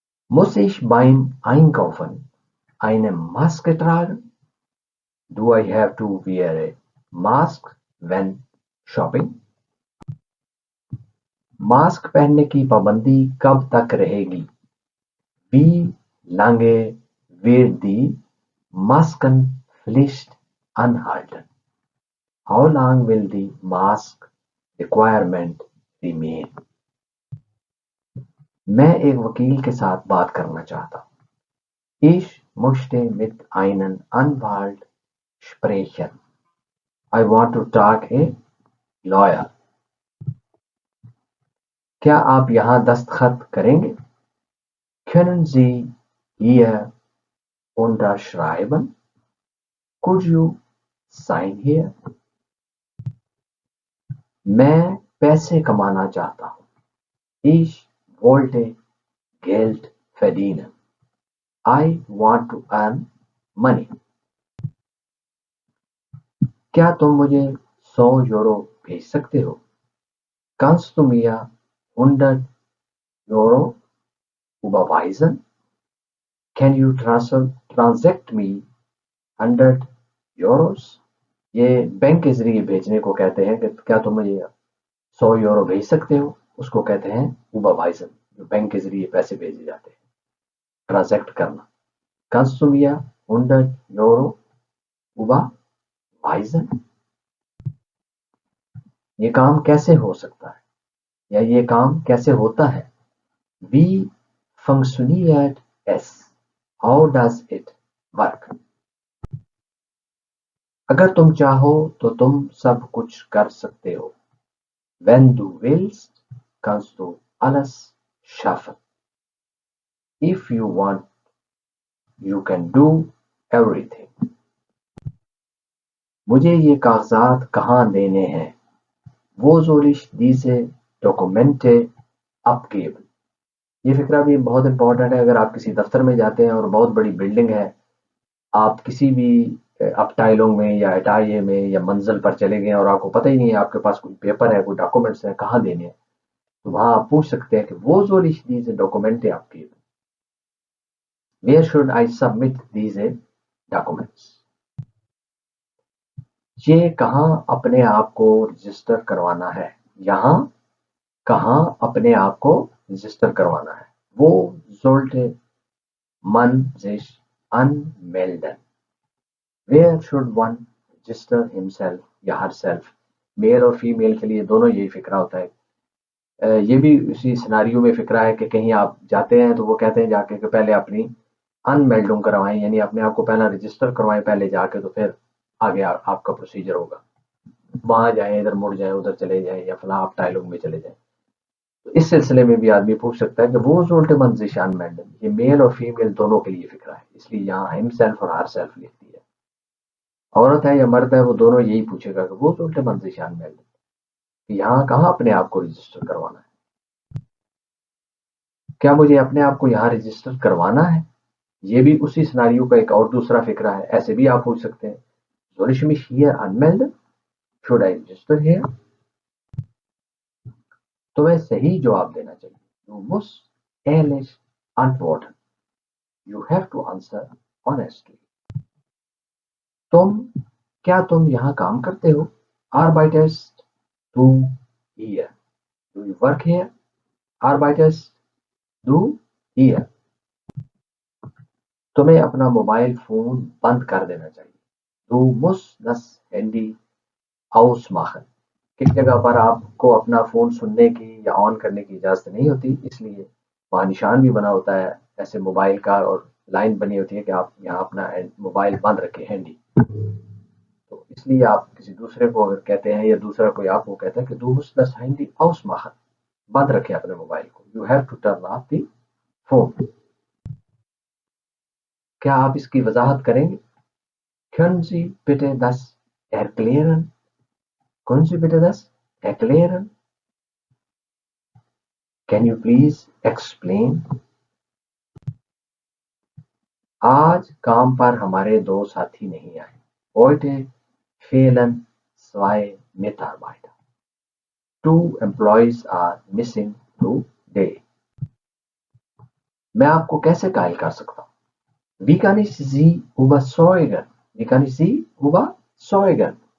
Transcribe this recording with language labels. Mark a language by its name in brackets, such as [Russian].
[German] Muss ich beim Einkaufen eine Maske tragen? [English] Do I have to wear a mask when shopping? [Hindi] Mask पहनने की पाबंदी कब तक रहेगी? [German] Wie lange wird die Maskenpflicht anhalten? [English] How long will the mask requirement remain? [Hindi] मैं एक वकील के साथ बात करना चाहता हूँ। [German] Ich möchte mit einem Anwalt sprechen. [English] I want to talk a lawyer. [Hindi] क्या आप यहाँ दस्तखत करेंगे? [German] Können Sie hier unterschreiben? [English] Could you sign here? [Hindi] मैं पैसे कमाना चाहता हूँ। [German] Ich wollte Geld verdienen. [English] I want to earn money. [Hindi] क्या तुम मुझे 100 यूरो भेज सकते हो? [German] Kannst du mir 100 Euro überweisen? [English] Can you transact me 100 euros? [Hindi] ये बैंक के जरिए भेजने को कहते हैं कि क्या तुम मुझे 100 यूरो भेज सकते हो, उसको कहते हैं [German] überweisen, [Hindi] जो बैंक के जरिए पैसे भेजे जाते हैं। ट्रांजैक्ट करना। [German] Kannst du mir 100 Euro überweisen? [Hindi] ये काम कैसे हो सकता है या ये काम कैसे होता है? [German] Wie funktioniert es? [English] How does it work? [Hindi] अगर तुम चाहो तो तुम सब कुछ कर सकते हो. [German] Wenn du willst, kannst du alles schaffen. [English] If you want, you can do everything. [Hindi] मुझे ये कागजात कहाँ देने हैं? [German] Wo soll ich diese Dokumente abgeben? [Hindi] ये फिक्रा भी बहुत इंपॉर्टेंट है. अगर आप किसी दफ्तर में जाते हैं और बहुत बड़ी बिल्डिंग है, आप किसी भी अपटाइलों में या अटाये में या मंजिल पर चले गए और आपको पता ही नहीं है आपके पास कोई पेपर है, कोई डॉक्यूमेंट्स है, कहाँ देने हैं, तो वहां आप पूछ सकते हैं कि वो जो [German] diese Dokumente abgeben. [English] Where should I submit these documents? [Hindi] ये कहाँ अपने आप को रजिस्टर करवाना है? यहाँ कहाँ अपने आप को रजिस्टर करवाना है? [German] वो sollte man sich anmelden. [English] Where should one register himself [Hindi] या [English] herself? [Hindi] मेल और फीमेल के लिए दोनों यही फिक्रा होता है. ये भी उसी सिनारियो में फिक्रा है कि कहीं आप जाते हैं तो वो कहते हैं जाके कि पहले अपनी अनमेल्डुम करवाएं, यानी अपने आप को पहला रजिस्टर करवाएं पहले जाके, तो फिर आगे आपका प्रोसीजर होगा. वहां जाएं, इधर मुड़ जाएं, उधर चले जाएं या फला आप टाइलोग में चले जाएं. तो इस सिलसिले में भी आदमी पूछ सकता है कि [German] वो सोल्टे मंजिशान मैंडम, [Hindi] ये मेल और फीमेल दोनों के लिए फिक्रा है, इसलिए यहाँ हिमसेल्फ और हर सेल्फ लिखती है. औरत है या मर्द है वो दोनों यही पूछेगा कि [German] वो सोल्टे मंजिशान मैंडम, [Hindi] यहाँ कहाँ अपने आप को रजिस्टर करवाना है? क्या मुझे अपने आप को यहाँ रजिस्टर करवाना है? ये भी उसी सिनारियो का एक और दूसरा फिक्रा है. ऐसे भी आप पूछ सकते हैं, [German] soll ich mich hier anmelden? [English] Should I register here? [Hindi] तो वह सही जवाब देना चाहिए. [English] You must [German] ehrlich antworten. [English] You have to answer honestly. [Hindi] क्या तुम यहाँ काम करते हो? [German] Arbeitest du hier? [English] Do you work here? [German] Arbeitest du hier? [Hindi] तुम्हें अपना मोबाइल फोन बंद कर देना चाहिए. [German] Du musst das Handy ausmachen. [Hindi] किस जगह पर आपको अपना फोन सुनने की या ऑन करने की इजाजत नहीं होती, इसलिए वहां निशान भी बना होता है ऐसे मोबाइल का, और लाइन बनी होती है कि आप यहाँ अपना मोबाइल बंद रखें, हैंडी. तो इसलिए आप किसी दूसरे को अगर कहते हैं या दूसरा कोई आपको कहता है कि [German] du musst das Handy ausmachen, [Hindi] बंद रखें अपने मोबाइल को. [English] You have to turn off the phone. [Hindi] क्या आप इसकी वजाहत करेंगे? [German] Können Sie bitte das erklären? Können Sie bitte das erklären? [English] Can you please explain? [Hindi] आज काम पर हमारे दो साथी नहीं आए. [German] Heute fehlen zwei Mitarbeiter. [English] Two employees are missing today. [Hindi] मैं आपको कैसे कायल कर सकता हूँ? [German] Wie kann ich Sie überzeugen? Wie kann ich Sie überzeugen?